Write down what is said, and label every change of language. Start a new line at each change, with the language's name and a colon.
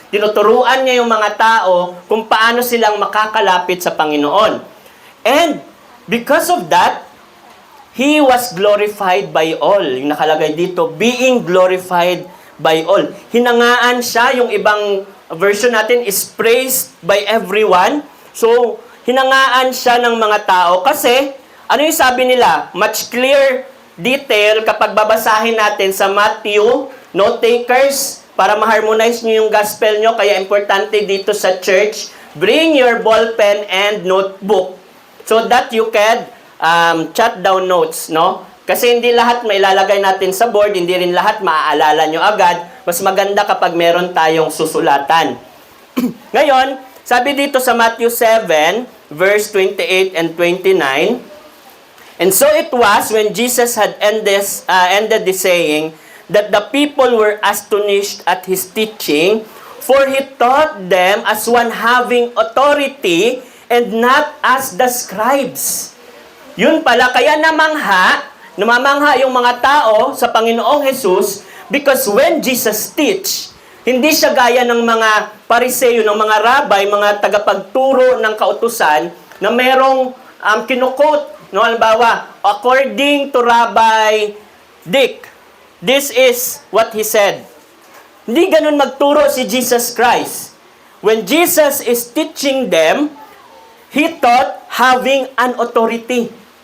Filipino: Tinuturuan niya yung mga tao kung paano silang makakalapit sa Panginoon. And
English: Because of that, He was glorified by all.
Filipino: Yung nakalagay dito,
English: being glorified by all.
Filipino: Hinangaan siya, yung ibang version natin is
English: praised by everyone.
Filipino: So, hinangaan siya ng mga tao kasi, ano yung sabi nila?
English: Much clear detail
Filipino: kapag babasahin natin sa
English: Matthew, note takers,
Filipino: para ma-harmonize nyo yung gospel nyo, kaya importante dito sa
English: church, bring your ballpen and notebook so that you can jot down notes, no?
Filipino: Kasi hindi lahat mailalagay natin sa board, hindi rin lahat maaalala nyo agad. Mas maganda kapag meron tayong susulatan. Ngayon, sabi dito sa
English: Matthew 7, verse 28 and 29, and so it was when Jesus had ended the saying that the people were astonished at his teaching, for he taught them as one having authority and not as the scribes.
Filipino: Yun pala, kaya namamangha yung mga tao sa Panginoong Jesus
English: because when Jesus teach,
Filipino: hindi siya gaya ng mga pariseyo, ng mga rabay, mga tagapagturo ng kautusan na merong kinukote.
English: No, halimbawa, according to Rabbi Dick, this is what he said.
Filipino: Hindi ganun magturo si Jesus Christ.
English: When Jesus is teaching them, he taught having an authority.